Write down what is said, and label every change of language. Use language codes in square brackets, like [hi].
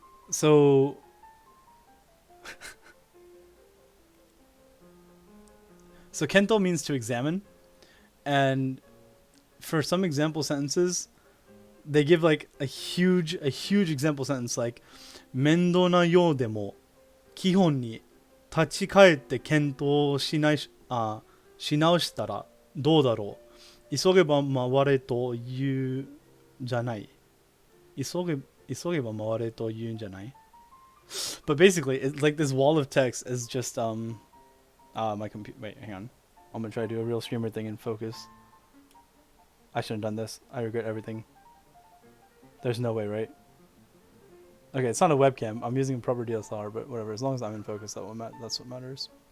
[en] So, so Kento means to examine, and for some example sentences, they give like a huge example sentence like, [ja] 面倒なようでも基本に立ち返って検討しないし直したらどうだろう。急げば回れと言うんじゃない。急げば回れと言うんじゃない。 [en] But basically, it's like this wall of text is just my computer. Wait, hang on. I'm gonna try to do a real streamer thing and focus. I shouldn't have done this. I regret everything. There's no way, right? Okay, it's not a webcam. I'm using a proper DSLR, but whatever. As long as I'm in focus, that's what matters.